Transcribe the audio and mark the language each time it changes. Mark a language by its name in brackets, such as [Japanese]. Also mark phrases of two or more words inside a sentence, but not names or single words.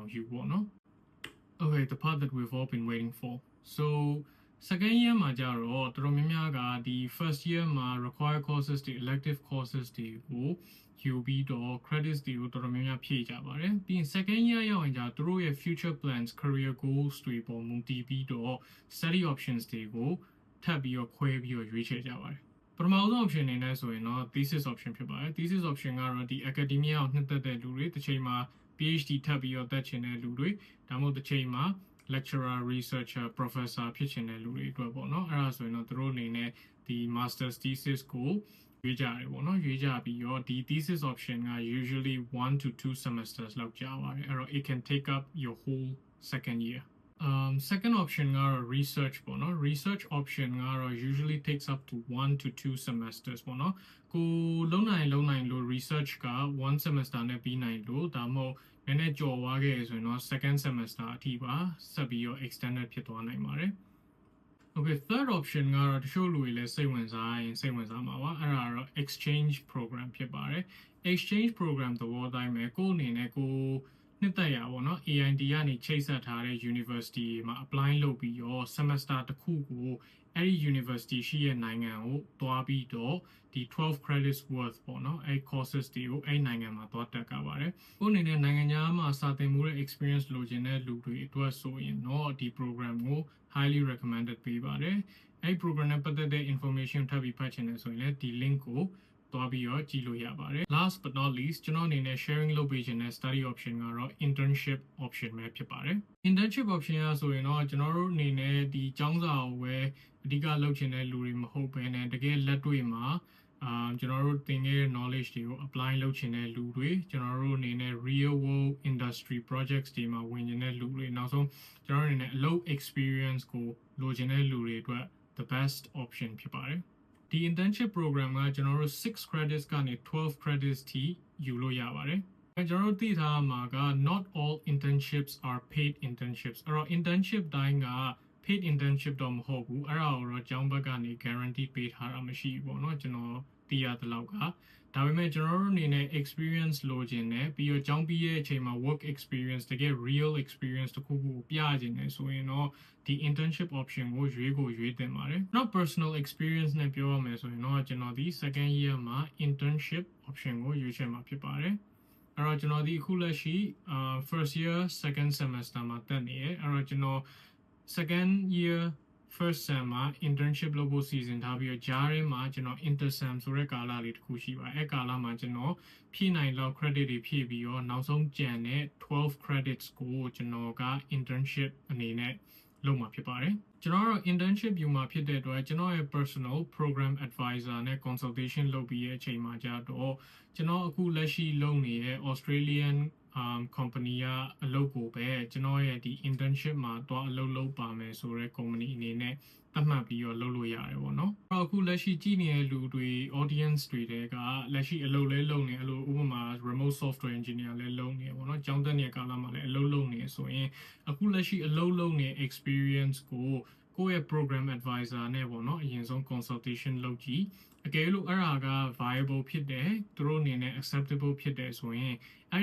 [English] you ပေါ့နော် Okay, the part that we've all been waiting for. So second year [Burmese] မှာကြတော့တော်များများကဒီ [English] first year [Burmese] မှာ [English] required courses [Burmese] တွေ [English] elective courses [Burmese] တွေကိုယူပြီးတော့ credits တွေကိုတော်များများဖြည့်ကြပါတယ်ပြီးရင် [English] second year [Burmese] ရောက်ရင်ကြသူတို့ရဲ့ [English] future plans career goals [Burmese] တွေပေါ်မူတည်ပြီးတော့ [English] study options [Burmese] တွေကိုထပ်ပြီးတော့ခွဲပြီးတော့ရွေးချယ်ကြပါတယ် ပထမဆုံး option အနေနဲ့ဆိုရင်တော့ [English] thesis option [Burmese] ဖြစ်ပါတယ် [English] thesis option [Burmese] ကတော့ဒီ academia ကိုနှစ်သက်တဲ့လူတွေတစ်ချိန်မှာ PhD ထပ်ပြီးတော့တက်ချင်တဲ့လူတွေဒါမှမ ဟုတ်တစ်ချိန်မှာ [English] lecturer researcher professor [Burmese] ဖြစ်ချင်တဲ့လူတွေအတွက်ပေါ့နော်အဲ့ဒါဆိုရင်တော့သူတို့အနေနဲ့ဒီ [English] master's thesis [Burmese] ကိုရွေးကြရတယ် ပေါ့နော်ရွေးကြပြီးတော့ဒီ [English] thesis option [Burmese] က [English] usually 1 to 2 semesters [Burmese] လောက်ကြာပါတယ်အဲ့တော့ [English] it can take up your whole second year second option [Burmese] ကတော့ research ပေါ့နော် [English] research option [Burmese] ကတော့ [English] usually takes up to 1 to 2 semesters [Burmese] ပေါ့နော်ကိုလုံးနိုင်လို့ research က1 semester နဲ့ပြီးနိုင်လို့ဒါမှမဟုတ်နည်းနည်းကြော်သွားခဲ့ဆိုရင်တော့ [English] second semester [Burmese] အထိပါဆက်ပြီးတော့ extended ဖြစ်သွားနိုင်ပါတယ် [English] Okay third option [Burmese] ကတော့တချို့လူတွေလည်းစိတ်ဝင်စားမှာပါအဲ့ဒါကတော့ [English] exchange program [Burmese] ဖြစ်ပါတယ် [English] exchange program [Burmese] သဘောတိုင်းပဲကိုအနေနဲ့ကိုနှစ်သက်ရပါတော့ AIT ကနေချိတ်ဆက်ထားတဲ့ university မှာ apply လုပ်ပြီးတော့ semester တစ် ခုကိုအဲ့ဒီ university ရှိရဲ့နိုင်ငံကိုတွားပြီးတော့ဒီ12 [English] credits worth [Burmese] ပေါ့နော်အဲ့ courses တွေကိုအဲ့နိုင်ငံမှာတွားတက်ကြပါတယ်ကိုအနေနဲ့နိုင်ငံခြားမှာစာသင်မှုတဲ့ experience လိုချင်တဲ့လူတွေအတွက်ဆိုရင်တော့ဒီ program ကို [English] highly recommended [Burmese] ပေးပါတယ်အဲ့ program နဲ့ပတ်သက်တဲ့ information ထပ်ပြီးဖတ်ချင်တယ်ဆိုရင်လည်းဒီ link ကိုတွားပြီးတော့ကြည့်လို့ရပါတယ် [English] last but not least [Burmese] ကျွန်တော်အနေနဲ့ sharing လုပ်ပေးခြင်းတဲ့ [English] study option [Burmese] ကတော့ [English] internship option [Burmese] ပဲဖြစ်ပါတယ် [English] internship option [Burmese] ကဆိုရင်တော့ကျွန်တော်တို့အနေနဲ့ဒီကျောင်းစာ ကိုပဲအဓိကလုပ်ချင်တဲ့လူတွေမဟုတ်ဘဲနဲ့တကယ်လက်တွေ့မှာကျွန်တော်တို့သင်ခဲ့တဲ့ knowledge တွေကို apply လုပ်ချင်တဲ့လူတွေကျွန်တော်တို့အနေနဲ့ [English] real world industry projects [Burmese] တွေမှာဝင်နေတဲ့လူတွေနောက်ဆုံးကျွန်တော်တို့အနေနဲ့အလုပ် experience ကိုလိုချင်တဲ့လူတွေအတွက် [English] the best option [Burmese] ဖြစ်ပါတယ်ဒီ [English] internship program [Burmese] ကကျွန်တော်တို့6 credits ကနေ12 credits ထိယူလို့ရ ပါတယ်ကျွန်တော်တို့သိထားမှာက [English] not all internships are paid internships [Burmese] အဲ့တော့ internship တိုင်းက [English] paid internship [Burmese] တော့မဟုတ်ဘူးအဲ့ဒါကိုတော့ကျောင်းဘက်ကနေ guarantee ပေးထားတာ မရှိဘူးပေါ့နော်ကျွန်တော်သိရတဲ့လောက်ကဒါပေမဲ့ကျွန်တော်တို့အနေနဲ့ experience လိုချင်တယ်ပြီးတော့ကျောင်းပြီးရဲ့အချိန် မှာ [English] work experience [Burmese] တကယ် [English] real experience [Burmese] တခုခုကိုပြချင်တယ်ဆိုရင်တော့ဒီ [English] internship option [Burmese] ကိုရွေးသင့်ပါတယ်။ [English] Not personal experience [Burmese] နဲ့ပြောရမယ်ဆိုရင်တော့ကျွန်တော်ဒီ [English] second year [Burmese] မှာ [English] internship option [Burmese] ကိုရွေးချယ်မှာဖြစ်ပါတယ်။အဲ့တော့ကျွန်တော်ဒီအခုလက်ရှိ [English] first year second semester [Burmese] မှာတက်နေရအဲ့တော့ကျွန်တော် [English] second year first sem [Burmese] မှာ internship လုပ်ဖို့စီစဉ်ထားပြီးတော့ကြားထဲ မှာကျွန်တော် intersem ဆိုတဲ့ကာလလေးတစ်ခုရှိပါအဲ့ကာလမှာကျွန်တော်ဖြည့်နိုင်လောက် credit တွေဖြည့်ပြီးတော့နောက်ဆုံးကျန်တဲ့12 credits ကိုကျွန်တော်က internship အနေနဲ့လုပ်မှာဖြစ်ပါတယ်ကျွန်တော်တို့ internship ယူမှာဖြစ်တဲ့အတွက်ကျွန်တော်ရဲ့ [English] personal program advisor [Burmese] နဲ့ consultation လုပ်ပြီးရဲ့အချိန်မှာကြတော့ကျွန်တော်အခုလက်ရှိလုပ်နေတဲ့ [English] Australian company [Burmese] ကအလုပ်ကိုပဲကျွန်တော်ရဲ့ဒီ internship မှာတော့အလုပ်လုပ်ပါမယ်ဆိုတဲ့ company အနေနဲ့သတ်မှတ်ပြီးတော့လုပ်လို့ရတယ်ပေါ့ နော်။အခုလက်ရှိကြည့်နေတဲ့လူတွေ audience တွေကလက်ရှိအလုပ်လဲလုပ်နေအလိုဥပမာ [English] remote software engineer [Burmese] လဲလုပ်နေပေါ့နော်။ကျောင်းတက်နေတဲ့ကာလမှာလည်းအလုပ်လုပ်နေဆိုရင်အခုလက်ရှိအလုပ်လုပ်နေ experience ကိုယ့်ရဲ့ [English] program advisor [Burmese] နဲ့ပေါ့နော်အရင်ဆုံး consultation လုပ်ကြည့်အကယ်လို့အဲ့ဒါက viable ဖြစ်တယ်သူတို့အနေနဲ့ acceptable ဖြစ်တယ်ဆိုရင်အဲ့